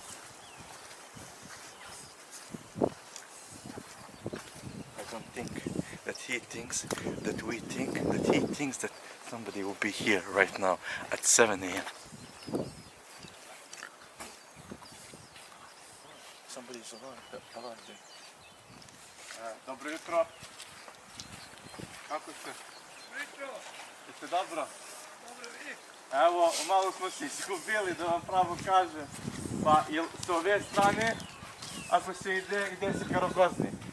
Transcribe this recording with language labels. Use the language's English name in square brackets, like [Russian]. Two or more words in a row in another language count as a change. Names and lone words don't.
[English] I don't think that he thinks that we think that he thinks that somebody will be here right now at 7 a.m. Somebody's alive there. [Serbian] Dobro jutro. Kako ste? Jutro. Jeste dobro? Dobro, vi? Evo, malo smo se izgubili da vam pravo kažem. Pa, s ove strane, ako se ide se ka Rogozni.